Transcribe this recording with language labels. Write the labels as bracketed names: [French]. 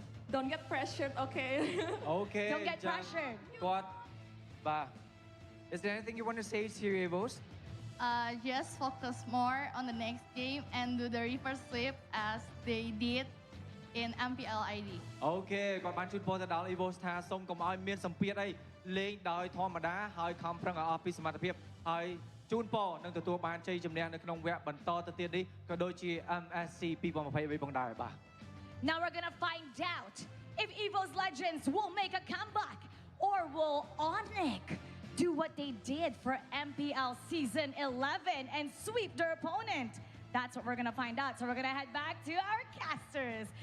[English] Don't get pressured, okay? Okay. Don't get pressured. [Khmer] គាត់បាទ [English] Is there anything you want to say to EVOS? Just focus more on the next game and do the reverse sweep as they did in MPL ID. [Khmer] អូខេគាត់បានជូនពរទៅដល់ EVOS ថាសូមកុំឲ្យមានសម្ពាធអីលេងដោយធម្មតាហើយខំប្រឹងឲ្យអស់ពីសមត្ថភាពហើយជូនពរនឹងទទួលបានជ័យជំនះនៅក្នុងវគ្គបន្តទៅទៀតនេះក៏ដូចជា MSC 2023ផងដែរបាទ [English] Now we're gonna find out if EVOS Legends will make a comeback or will ONIC do what they did for MPL Season 11 and sweep their opponent. That's what we're gonna find out. So we're gonna head back to our casters.